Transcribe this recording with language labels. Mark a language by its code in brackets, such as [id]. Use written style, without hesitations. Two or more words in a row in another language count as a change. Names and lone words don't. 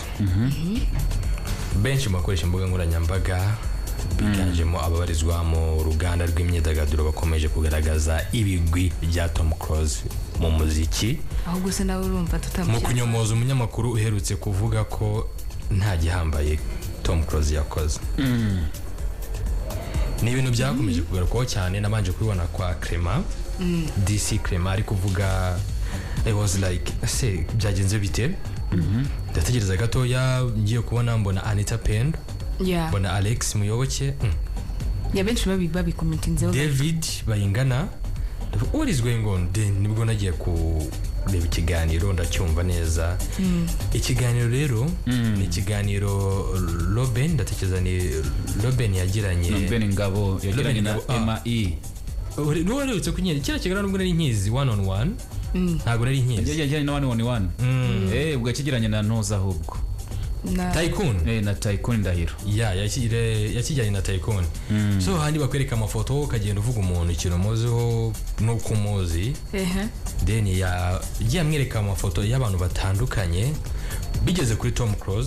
[rw] Benshi bakoresha imbuga nkoranyambaga biganjemo ababarizwa mu ruganda rw'imyidagaduro bakomeje kugaragaza ibigwi bya Tom Cruise mu muziki. Aho gusa nawe urumva tutamushaka. Mu kunyomoza umunyamakuru uherutse kuvuga ko nta gihambaye Tom Cruise yakoze. Ni ibintu byakomeje kugarukwaho cyane nabanje kubibona kwa Clement. DC Clement ari kuvuga [en] I was like say [rw] byagenze bite. Ndategereza gatoya ngiye kubona mbona Anita Pendo. Mbona Alex Muyoboke. Benshi babikomentinzeho. David Bayingana. [en] What is going on? [rw] Nibwo nagiye kureba ikiganiro ndacyumva neza. Ikiganiro rero ni ikiganiro Robin ndatekereza ni Robin yagiranye. Robin Ngabo yagiranye na ME. Nuwarutse kunyera kira kiganiro nubwo nari nkizi [en] one on one. [rw] Ntago nari nkizi. Yagiranye na 111. Ubwo yakigiranye na Ntoza ahubwo. Tycoon na Tycoon Ndahiro yakijyanye na Tycoon. So handi bakwereka amafoto ukagenda uvuga umuntu ikintu muziho nuko umuzi. Then yagiye amwereka amafoto y'abantu batandukanye bigeze kuri Tom Cruise.